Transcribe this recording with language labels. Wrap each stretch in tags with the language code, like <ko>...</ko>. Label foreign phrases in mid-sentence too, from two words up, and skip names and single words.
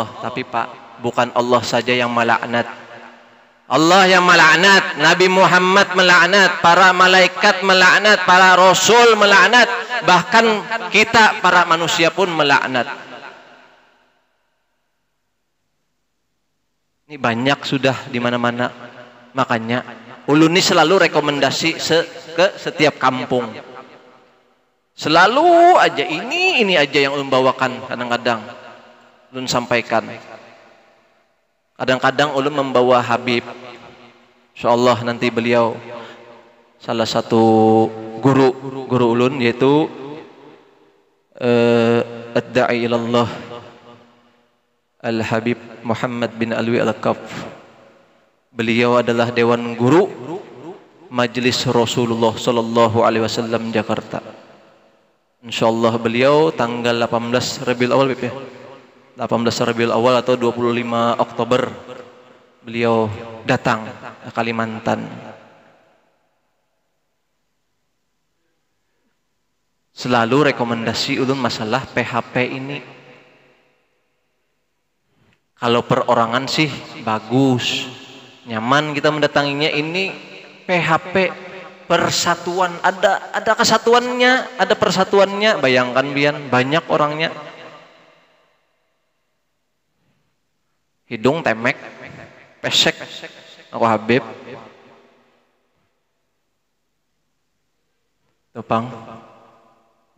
<id>Tapi Pak, bukan Allah saja yang melaknat. Allah yang melaknat, Nabi Muhammad melaknat, para malaikat melaknat, para rasul melaknat, bahkan kita para manusia pun melaknat. Ini banyak sudah di mana-mana. Makanya ulun ini selalu rekomendasi ke setiap kampung. Selalu aja ini aja yang ulun bawakan, kadang-kadang ulun sampaikan. Kadang-kadang ulun membawa Habib. Insyaallah nanti beliau salah satu guru ulun, yaitu</id> <ar>ad-da'i ilallah</ar> <id>Al-Habib Muhammad bin Alwi Al-Kaf. Beliau adalah dewan guru Majelis Rasulullah</id> <ar>sallallahu alaihi wasallam</ar> <id>Jakarta. Insyaallah beliau tanggal 18 Rabiul Awal, ya. 18 Rabiul Awal atau 25 Oktober beliau datang ke Kalimantan. Selalu rekomendasi ulun masalah PHP ini. Kalau perorangan sih bagus, nyaman kita mendatanginya. Ini PHP persatuan, ada kesatuannya, ada persatuannya. Bayangkan Bian, banyak orangnya. Hidung temek, pesek, aku Habib. Tepang.</id>